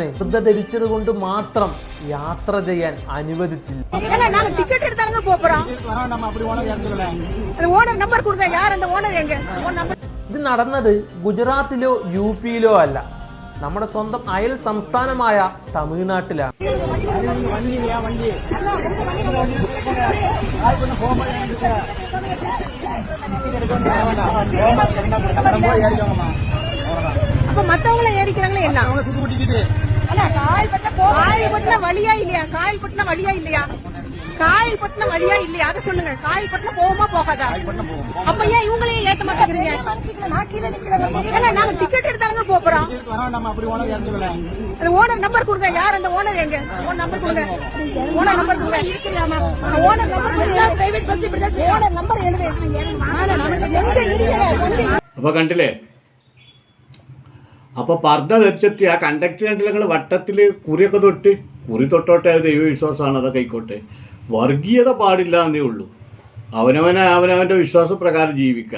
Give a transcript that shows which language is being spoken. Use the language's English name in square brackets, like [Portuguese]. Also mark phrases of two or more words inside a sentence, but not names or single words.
[Malayalam] പർദ്ദ ധരിച്ചത് കൊണ്ട് മാത്രം യാത്ര ചെയ്യാൻ അനുവദിച്ചില്ല. ഇത് നടന്നത് ഗുജറാത്തിലോ യു.പിയിലോ അല്ല, നമ്മുടെ സ്വന്തം അയൽ സംസ്ഥാനമായ തമിഴ്നാട്ടിലാണ്. [Tamil] அப்ப மத்தவங்களை ஏறிக்கிறாங்களே என்ன? காயல்பட்டின வழியா இல்லையா? காயல்பட்டின வழியா இல்லையா? காயல்பட்டின வழியா இல்லையா? அதை சொல்லுங்க. காயல்பட்டின போகுமா போகாதா? அப்ப ஏன் இவங்களையும் ஏத்த மாட்டேங்கிறீங்க? நாங்க டிக்கெட் எடுத்தாங்க போறோம். ஓனர் நம்பர் கொடுங்க. யார் அந்த ஓனர்? எங்க ஓனர் நம்பர் கொடுங்க. ஓனர் நம்பர் கொடுங்க. ஓனர் நம்பர் பிரைவேட் பஸ் இப்படி ஓனர் நம்பர் எழுது. [Malayalam] അപ്പൊ കണ്ടില്ലേ? അപ്പോൾ പർദ്ദ ധരിച്ചെത്തി ആ കണ്ടക്ടർ കണ്ടില്ല വട്ടത്തിൽ കുറിയൊക്കെ തൊട്ടോട്ടെ, അത് ദൈവവിശ്വാസമാണ്, അതൊക്കെ ആയിക്കോട്ടെ. വർഗീയത പാടില്ല എന്നേ ഉള്ളൂ. അവനവൻ്റെ വിശ്വാസപ്രകാരം ജീവിക്കുക.